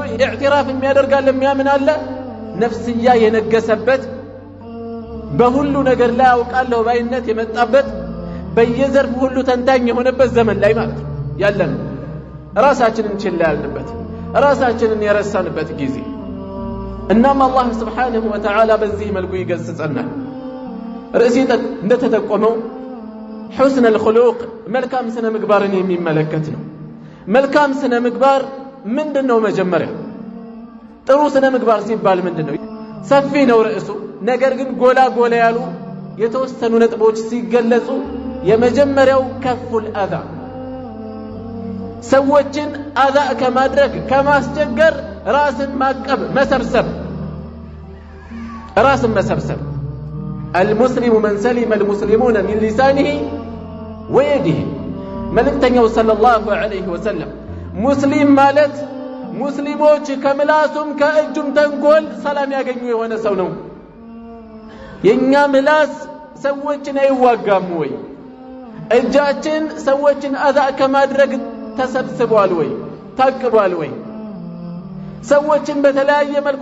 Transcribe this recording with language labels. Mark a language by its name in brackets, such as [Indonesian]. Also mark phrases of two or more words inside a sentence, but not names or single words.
[Amharic] ኢዕትራፍ የሚያደርጋል የሚያምናል ነፍስያ የነገሰበት በሁሉ ነገር ላይ አውቃለሁ ባይነት የመጣበት በየዘርፍ ሁሉ ተንታኝ የሆነበት ዘመን ላይ ማለት ያለን ራሳችንን ችላ ያልንበት ራሳችንን የረሳንበት ጊዜ እናም አላህ Subhanahu Wa Ta'ala በዚህ መልኩ ይገስጸናል ርዕሲት እንደተጠቆመው [Arabic] حسن الخلق [Amharic] መልካም ስነ ምግባርን የሚመለከት ነው መልካም ስነ ምግባር ምንድነው መጀመሪያ ጥሩ ስነ ምግባር ሲባል ምንድነው ሰፊ ነው ርዕሱ ነገር ግን ጎላ ጎላ ያሉ የተወሰኑ ነጥቦች ሲገለጹ የመጀመሪያው [Arabic] كف الأذى [Amharic] ሰዎችን አዛ ከማድረግ ከማስቸገር ራስን ማቀብ መሰብሰብ ራስን መሰብሰብ [Arabic] المسلم من سلم المسلمون من لسانه ويده [Amharic] መልእክተኛው [Arabic] صلى الله عليه وسلم [Amharic] ሙስሊም ማለት ሙስሊሞች ከምላሱም ከእጁም ተንኮል ሰላም ያገኙ የሆነ ሰው ነው የኛ ምላስ ሰዎችን አይዋጋም ወይ እጃችን ሰዎችን አዛ ከማድረግ ተሰብስቧል ወይ ታቅቧል ወይ ሰዎችን በተለያየ መልኩ